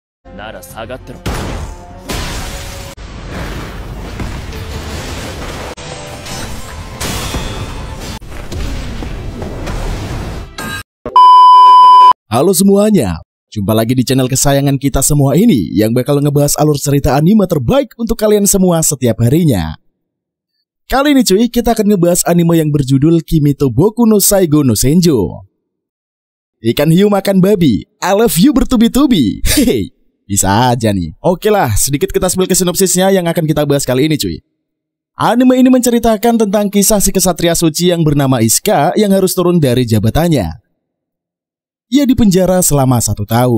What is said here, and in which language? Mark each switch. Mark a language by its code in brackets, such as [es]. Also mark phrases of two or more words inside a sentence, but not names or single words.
[ja] なら下がってろ。 [id] Halo semuanya, jumpa lagi di channel kesayangan kita semua ini yang bakal ngebahas alur cerita anime terbaik untuk kalian semua setiap harinya. Kali ini cuy, kita akan ngebahas anime yang berjudul Kimi to Boku no Saigo no Senjo. Ikan hiu makan babi, [en] I love you [id] bertubi-tubi. Hehe, bisa aja nih. Oke lah, sedikit kita spill ke sinopsisnya yang akan kita bahas kali ini cuy. Anime ini menceritakan tentang kisah si kesatria suci yang bernama Isuka yang harus turun dari jabatannya. Ia dipenjara selama 1 tahun.